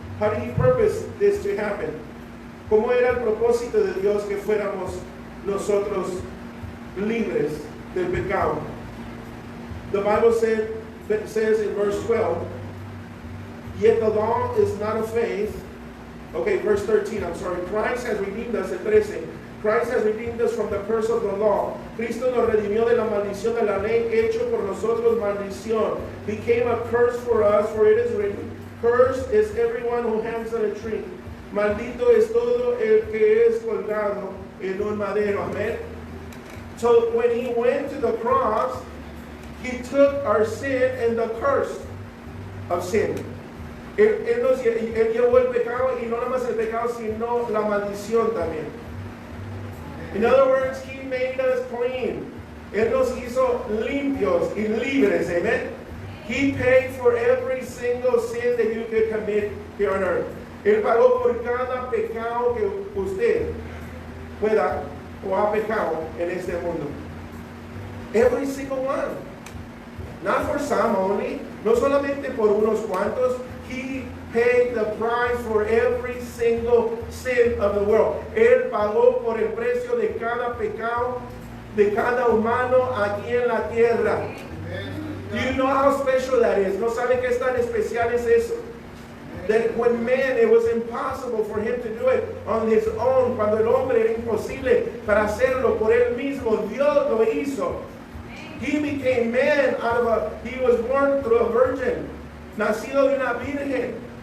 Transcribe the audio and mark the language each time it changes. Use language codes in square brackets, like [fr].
[en] How did he purpose this to happen? [es] ¿Cómo era el propósito de Dios que fuéramos nosotros libres del pecado? [en] The Bible says in verse 12, yet the law is not of faith. Okay, verse 13, I'm sorry. Christ has redeemed us, [es] el 13. [en] Christ has redeemed us from the curse of the law. [es] Cristo nos redimió de la maldición de la ley, hecho por nosotros maldición. [en] Became a curse for us, for it is written, cursed is everyone who hangs on a tree. [es] Maldito es todo el que es colgado en un madero. Amen. [en] So when he went to the cross, he took our sin and the curse of sin. [es] Él llevó el pecado, y no nada más el pecado, sino la maldición también. [en] In other words, he made us clean. [es] Él nos hizo limpios y libres. Amen. [en] He paid for every single sin that you could commit here on earth. [es] Él pagó por cada pecado que usted pueda o ha pecado en este mundo. [en] Every single one. Not for some only. [es] No solamente por unos cuantos. [en] He paid the price for every single sin of the world. [es] Él pagó por el precio de cada pecado de cada humano aquí en la tierra. [en] Do you know how special that is? [es] ¿No saben qué tan especial es eso? [en] That when man, it was impossible for him to do it on his own. [es] Cuando el hombre era imposible para hacerlo por él mismo, Dios lo hizo. [en] He became man he was born through a virgin, [es] nacido de una virgen.